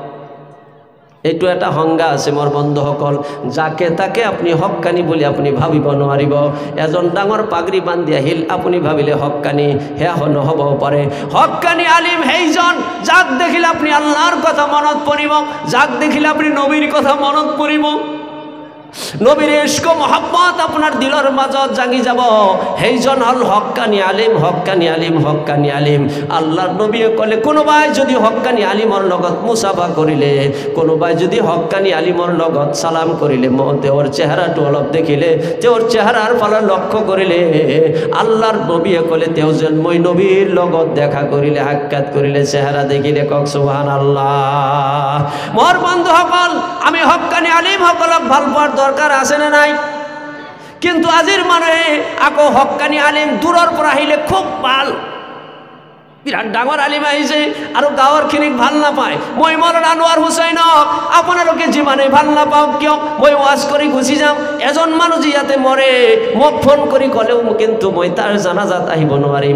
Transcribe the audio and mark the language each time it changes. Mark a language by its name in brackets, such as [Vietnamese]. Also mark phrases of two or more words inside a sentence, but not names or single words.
[Assamese] এইটো এটা সংজ্ঞা আছে মোৰ বন্ধুসকল, যাকে তাকে আপুনি হক্কানি বুলি আপুনি ভাবিব নোৱাৰিব। এজন ডাঙৰ পাগৰি বান্ধি আহিল, আপুনি ভাবিলে হক্কানি, সেয়া নহ'ব পাৰে। হক্কানি আলিম সেইজন যাক দেখিলে আপুনি আল্লাহৰ কথা মনত পৰিব, যাক দেখিলে আপুনি নবীৰ কথা মনত পৰিব, নবীর ইশক মহব্বত আপনার দিলের মাজত জাগি যাব, সেইজন হল হক্কানি আলিম। হক্কানি আলিম, হক্কানি আলিম। আল্লাহর নবীয়ে কলে, কোনোবাই যদি হক্কানি আলিমৰ লগত মুসাফা কৰিলে, কোনোবাই যদি হক্কানি আলিমৰ লগত সালাম কৰিলে, তেওঁৰ চেহাৰাটো অলপ দেখিলে, তেওঁৰ চেহাৰাৰ ফালে লক্ষ্য কৰিলে, আল্লাহর নবীয়ে কলে, তেওঁ যেন মই নবীর লগত দেখা কৰিলে, সাক্ষাৎ কৰিলে, চেহাৰা দেখিলে। কক সুবহানাল্লাহ। মোৰ বন্ধুসকল, আমি হক্কানি আলিমসকলক ভাল পোৱাৰ দরকার আছে না নাই? কিন্তু আজিৰ মানুহে আকৌ হক্কানি আলিম দূৰৰ পৰা আহিলে খুব ভাল, বিৰাট ডাঙৰ আলিম আহিছে আৰু গাঁৱৰ খিনিক ভাল নাপায়। মই মৌলানা আনোৱাৰ হুছেইনক আপোনালোকে যিমানেই ভাল নাপাওক কিয়, মই ওয়াজ কৰি গুচি যাম। এজন মানুহ যি ইয়াতে মৰে, মোক ফোন কৰি ক'লেও কিন্তু মই তাৰ জানাজাত আহিব নোৱাৰিম।